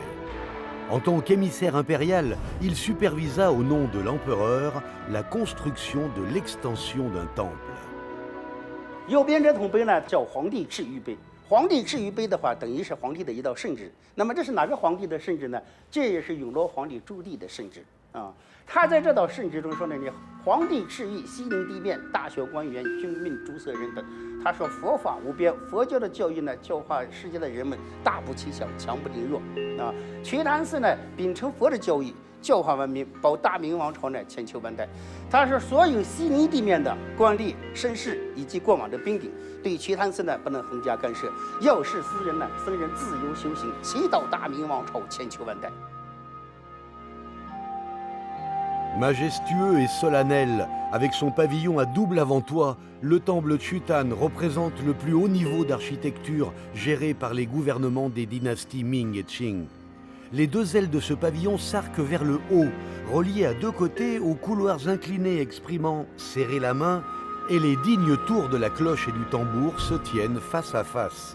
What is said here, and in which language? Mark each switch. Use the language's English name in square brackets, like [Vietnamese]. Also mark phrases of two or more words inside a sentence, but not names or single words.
[French] En tant qu'émissaire impérial, il supervisa au nom de l'empereur la construction de l'extension d'un temple. [Chinese] 右边这桶杯呢叫皇帝制御杯，皇帝制御杯的话，等于是皇帝的一道圣旨。那么这是哪个皇帝的圣旨呢？这也是永乐皇帝朱棣的圣旨啊。他在这道圣旨中说呢，你皇帝敕谕西宁地面大小官员、军民、诸色人等。他说佛法无边，佛教的教育呢，教化世界的人们大不欺小，强不凌弱啊。瞿昙寺呢，秉承佛的教义，教化万民，保大明王朝呢千秋万代。他说所有西宁地面的官吏、绅士以及过往的兵丁，对瞿昙寺呢不能横加干涉，要是私人呢，僧人自由修行，祈祷大明王朝千秋万代。 [French] Majestueux et solennel, avec son pavillon à double avant-toit, le temple Chutan représente le plus haut niveau d'architecture géré par les gouvernements des dynasties Ming et Qing. Les deux ailes de ce pavillon s'arquent vers le haut, reliées à deux côtés aux couloirs inclinés exprimant « serrer la main » et les dignes tours de la cloche et du tambour se tiennent face à face.